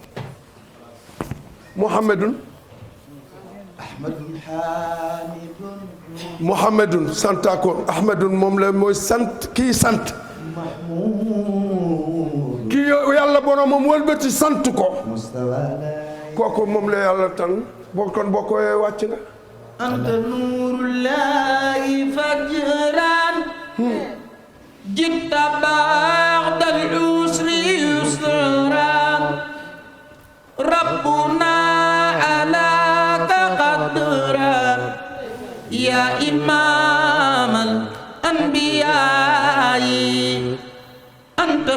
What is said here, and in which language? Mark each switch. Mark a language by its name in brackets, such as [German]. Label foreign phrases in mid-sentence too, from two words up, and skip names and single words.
[Wolof] Muhammadun Muhammadun santakoon Ahmadun moom la mooy sant kii sant kii yàlla boromam wëlbati sant ko kooku moom la yàlla tan boo kon boo ko wàcc nga [Arabic] أنت نور الله فجرا جئت بعد العسر يسرا ربنا علاك قدرا يا إمام الأنبياء أنت